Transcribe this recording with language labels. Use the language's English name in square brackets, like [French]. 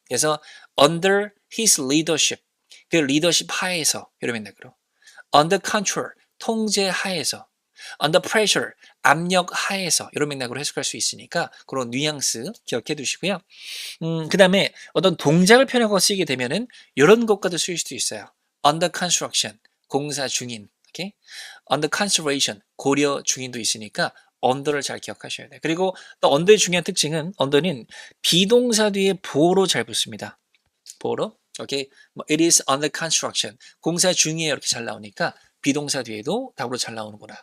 [Korean] 그래서 [English] under his leadership, [Korean] 그 리더십 하에서 이런 맥락으로 [English] under control, [Korean] 통제 하에서 [English] under pressure, [Korean] 압력 하에서 이런 맥락으로 해석할 수 있으니까 그런 뉘앙스 기억해 두시고요. 그 다음에 어떤 동작을 표현하고 쓰이게 되면은 이런 것과도 쓰일 수도 있어요. [English] under construction, [Korean] 공사 중인, okay? [English] under consideration, [Korean] 고려 중인도 있으니까 under를 잘 기억하셔야 돼요. 그리고 또 under의 중요한 특징은 under는 비동사 뒤에 보로 잘 붙습니다. 보로, okay? [English] It is under construction, [Korean] 공사 중이에요 이렇게 잘 나오니까 비동사 뒤에도 답으로 잘 나오는구나.